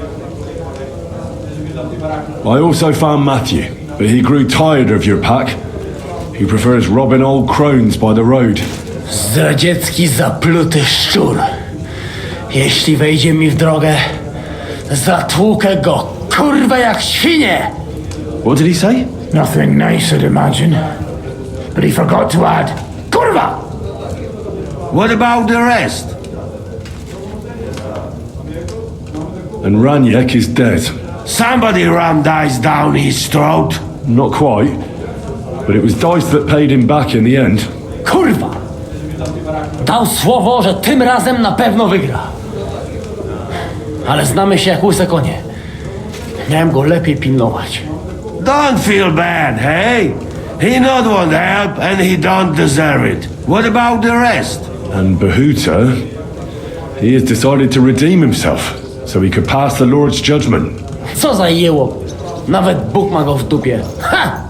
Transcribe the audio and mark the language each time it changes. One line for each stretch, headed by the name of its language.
English: I also found Matthew, but he grew tired of your pack. He prefers robbing old crones by the road.
Polish: Zdradziecki, zapluty szczur. Jeśli wejdzie mi w drogę, zatłukę go, kurwa, jak świnie!
English: What did he say? Nothing nice, I'd imagine. But he forgot to add, Kurva! What about the rest? And Raniek is dead. Somebody rammed dice down his throat. Not quite, but it was dice that paid him back in the end.
Polish: Kurwa! Dał słowo, że tym razem na pewno wygra. Ale znamy się jak łyse konie. Miałem go lepiej pilnować.
English: Don't feel bad, hey? He not want help and he don't deserve it. What about the rest? And Behuta, he has decided to redeem himself, so he could pass the Lord's judgment.
Polish: Co za jeło. Nawet Bóg ma go w dupie. Ha!